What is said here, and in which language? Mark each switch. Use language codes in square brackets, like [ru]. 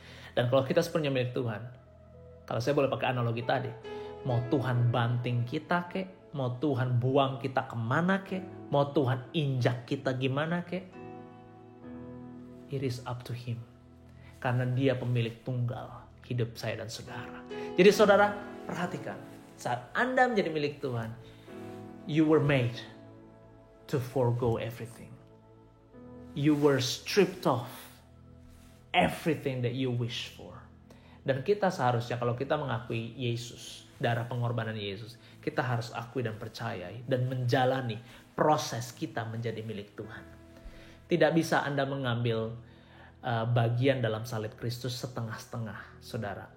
[id] Dan kalau kita sepenuhnya milik Tuhan, kalau saya boleh pakai analogi tadi, mau Tuhan banting kita kek, mau Tuhan buang kita kemana kek, mau Tuhan injak kita gimana kek, it is up to Him. Karena Dia pemilik tunggal hidup saya dan saudara. Jadi saudara, perhatikan, saat Anda menjadi milik Tuhan, you were made to forgo everything. [en] You were stripped off everything that you wish for. [id] Dan kita seharusnya, kalau kita mengakui Yesus, darah pengorbanan Yesus, kita harus akui dan percayai dan menjalani proses kita menjadi milik Tuhan. Tidak bisa Anda mengambil bagian dalam salib Kristus setengah-setengah, saudara.